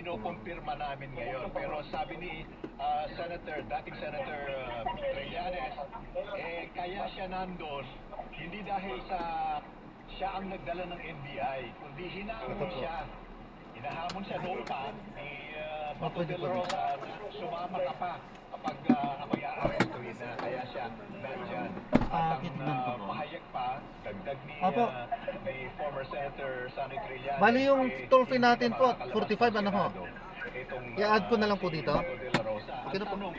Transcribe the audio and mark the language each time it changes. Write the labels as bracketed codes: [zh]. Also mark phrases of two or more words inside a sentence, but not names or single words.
[tl] kinukumpirma namin ngayon. Pero sabi ni dating Senator Trillanes, kaya siya nandun, hindi dahil siya ang nagdala ng NBI, kundi hinahamon siya. Hinahamon siya noon pa ni Bato de la Rosa na sumama ka pa kapag i-arrestuhin na, kaya siya nandyan. At ang pahayag pa, dagdag ni former Senator Sonny Trillanes. Bali yung toll fee natin po, 45 ano ho? I-add ko na lang po dito. Okay na po.